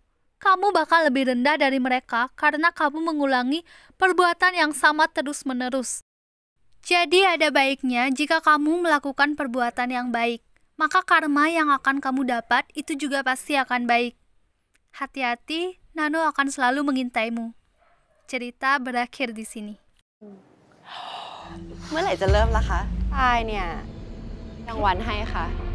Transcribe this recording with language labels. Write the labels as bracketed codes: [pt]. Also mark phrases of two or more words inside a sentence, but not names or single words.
[id] Kamu bakal lebih rendah dari mereka karena kamu mengulangi perbuatan yang sama terus-menerus. Jadi ada baiknya jika kamu melakukan perbuatan yang baik, maka karma yang akan kamu dapat itu juga pasti akan baik. Hati-hati, Nano akan selalu mengintaimu. Cerita berakhir di sini. [th] เมื่อไหร่จะเริ่มล่ะคะใช่เนี่ยรางวัลให้ค่ะ